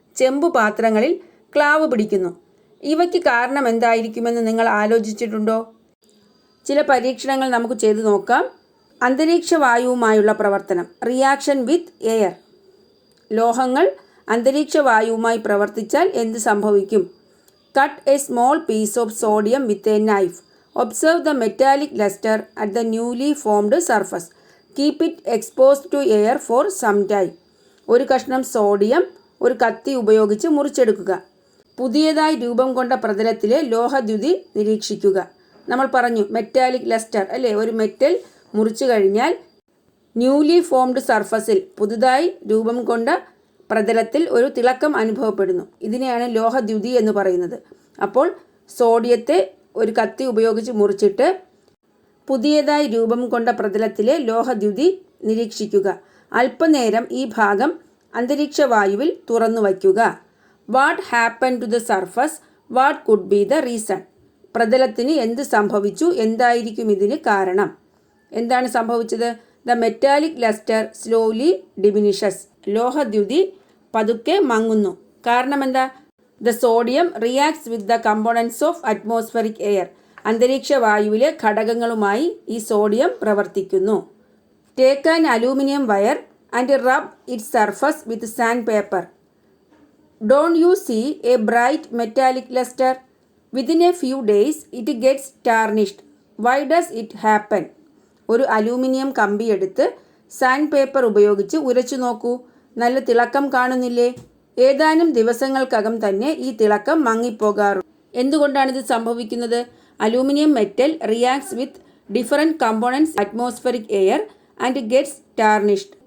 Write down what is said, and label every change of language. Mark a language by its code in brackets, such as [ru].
[ml] ചെമ്പു പാത്രങ്ങളിൽ ക്ലാവ് പിടിക്കുന്നു. ഇവയ്ക്ക് കാരണം എന്തായിരിക്കുമെന്ന് നിങ്ങൾ ആലോചിച്ചിട്ടുണ്ടോ? ചില പരീക്ഷണങ്ങൾ നമുക്ക് ചെയ്തു നോക്കാം. അന്തരീക്ഷ വായുവുമായുള്ള പ്രവർത്തനം, [en] Reaction with air. [ml] ലോഹങ്ങൾ അന്തരീക്ഷ വായുവുമായി പ്രവർത്തിച്ചാൽ എന്ത് സംഭവിക്കും? [en] Cut a small piece of sodium with a knife. Observe the metallic luster at the newly formed surface. Keep it exposed to air for some time. [ml] ഒരു കഷ്ണം സോഡിയം ഒരു കത്തി ഉപയോഗിച്ച് മുറിച്ചെടുക്കുക. പുതിയതായി രൂപം കൊണ്ട പ്രതലത്തിലെ ലോഹദ്യുതി നിരീക്ഷിക്കുക. നമ്മൾ പറഞ്ഞു മെറ്റാലിക് ലസ്റ്റർ അല്ലേ? ഒരു മെറ്റൽ മുറിച്ചു കഴിഞ്ഞാൽ ന്യൂലി ഫോംഡ് സർഫസിൽ, പുതുതായി രൂപം കൊണ്ട പ്രതലത്തിൽ ഒരു തിളക്കം അനുഭവപ്പെടുന്നു. ഇതിനെയാണ് ലോഹദ്യുതി എന്ന് പറയുന്നത്. അപ്പോൾ സോഡിയത്തെ ഒരു കത്തി ഉപയോഗിച്ച് മുറിച്ചിട്ട് പുതിയതായി രൂപം കൊണ്ട പ്രതലത്തിലെ ലോഹദ്യുതി നിരീക്ഷിക്കുക. അല്പനേരം ഈ ഭാഗം അന്തരീക്ഷ വായുവിൽ തുറന്നു വയ്ക്കുക. [en] What happen to the surface? What could be the reason? [ml] പ്രതലത്തിന് എന്ത് സംഭവിച്ചു? എന്തായിരിക്കും ഇതിന് കാരണം? എന്താണ് സംഭവിച്ചത്? [en] The metallic lustre slowly diminishes. [ml] ലോഹദ്യുതി പതുക്കെ മങ്ങുന്നു. കാരണം എന്താ? [en] The sodium reacts with the components of atmospheric air. [ml] അന്തരീക്ഷ വായുവിലെ ഘടകങ്ങളുമായി ഈ സോഡിയം പ്രവർത്തിക്കുന്നു. [en] Take an aluminum wire and rub its surface with sandpaper. Don't you see a bright metallic luster? Within a few days it gets tarnished. Why does it happen? [ml] ഒരു aluminium കമ്പി എടുത്ത് sand paper ഉപയോഗിച്ച് ഉരച്ചു നോക്കൂ. നല്ല തിളക്കം കാണുന്നില്ലേ? ഏതാനും ദിവസങ്ങൾക്കകം തന്നെ ഈ തിളക്കം മങ്ങിപ്പോകാറുണ്ട്. എന്തുകൊണ്ടാണിത് സംഭവിക്കുന്നത്? [en] Aluminium metal reacts with different components atmospheric air and gets tarnished.